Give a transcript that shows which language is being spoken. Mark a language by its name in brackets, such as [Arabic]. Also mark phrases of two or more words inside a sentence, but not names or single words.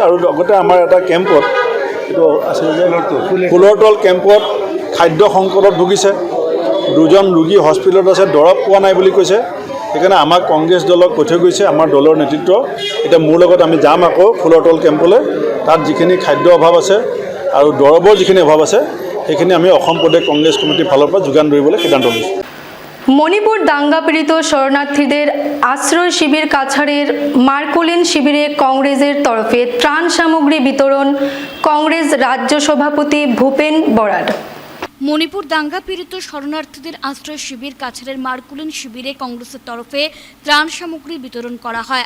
[Assamese] আৰু লগতে আমাৰ এটা কেম্পত, এইটো আছিলে যে ফুলৰতল কেম্পত খাদ্য সংকটত ভুগিছে, 2জন ৰোগী হস্পিটেলত আছে, দৰৱ পোৱা নাই বুলি কৈছে। সেইকাৰণে আমাক কংগ্ৰেছ দলক কৈ থৈ গৈছে আমাৰ দলৰ নেতৃত্ব, এতিয়া মোৰ লগত আমি যাম আকৌ ফুলৰতল কেম্পলৈ। তাত যিখিনি খাদ্য অভাৱ আছে আৰু দৰৱৰ যিখিনি অভাৱ আছে সেইখিনি আমি অসম প্ৰদেশ কংগ্ৰেছ কমিটিৰ ফালৰ পৰা যোগান ধৰিবলৈ সিদ্ধান্ত লৈছোঁ। [Bangla] মণিপুর দাঙ্গা পীড়িত শরণার্থীদের আশ্রয় শিবির কাছাড়ের মার্কুলিন শিবিরে কংগ্রেসের তরফে ত্রাণ সামগ্রী বিতরণ কংগ্রেস রাজ্য সভাপতি ভূপেন বরাড়। মণিপুর দাঙ্গা পীড়িত শরণার্থীদের আশ্রয় শিবির কাছাড়ের মার্কুলিন শিবিরে কংগ্রেসের তরফে ত্রাণ সামগ্রী বিতরণ করা হয়।